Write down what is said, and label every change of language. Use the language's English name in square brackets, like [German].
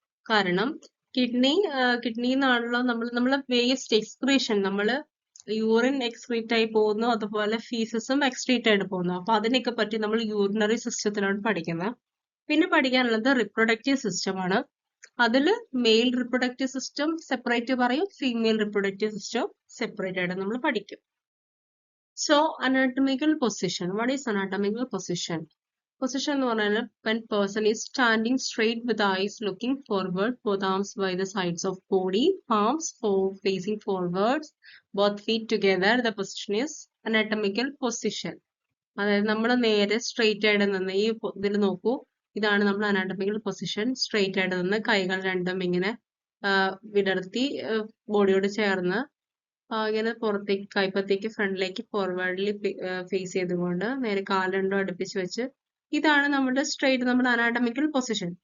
[Malayalam] കാരണം കിഡ്നി എന്നാണല്ലോ നമ്മളെ വേസ്റ്റ് എക്സ്ക്രീഷൻ, നമ്മള് യൂറിൻ എക്സ്ക്രീറ്റ് ആയി പോകുന്നു, അതുപോലെ ഫീസസും എക്സ്ക്രീറ്റ് ആയിട്ട് പോകുന്നു. അപ്പൊ അതിനെയൊക്കെ പറ്റി നമ്മൾ യൂറിനറി സിസ്റ്റത്തിലാണ് പഠിക്കുന്നത്. പിന്നെ പഠിക്കാനുള്ളത് റിപ്രൊഡക്റ്റീവ് സിസ്റ്റം ആണ്. അതില് മെയിൽ റിപ്രൊഡക്റ്റീവ് സിസ്റ്റം സെപ്പറേറ്റ് പറയും, ഫീമെയിൽ റിപ്രൊഡക്റ്റീവ് സിസ്റ്റം സെപ്പറേറ്റ് ആയിട്ട് നമ്മൾ പഠിക്കും. [English] So anatomical position, what is anatomical position? Position [Malayalam] എന്ന് പറഞ്ഞാൽ [English] when person is standing straight with eyes looking forward, both arms by the sides of body, palms facing forwards, both feet together, the position is anatomical position. [Malayalam] അതായത് നമ്മൾ നേരെ straight ആയിട്ട് നിന്ന് ഈ ഇതിൽ നോക്കൂ, ഇതാണ് നമ്മൾ അനാട്ടമിക്കൽ പൊസിഷൻ. സ്ട്രെയിറ്റ് ആയിട്ട് നിന്ന് കൈകൾ രണ്ടും ഇങ്ങനെ വിടർത്തി ബോഡിയോട് ചേർന്ന് ഇങ്ങനെ പുറത്തേക്ക് കൈപ്പത്തേക്ക് ഫ്രണ്ടിലേക്ക് ഫോർവേഡിൽ ഫേസ് ചെയ്തുകൊണ്ട് നേരെ കാല് രണ്ടും അടുപ്പിച്ച് വെച്ച്, ഇതാണ് നമ്മുടെ സ്ട്രെയിറ്റ്, നമ്മുടെ അനാട്ടമിക്കൽ പൊസിഷൻ.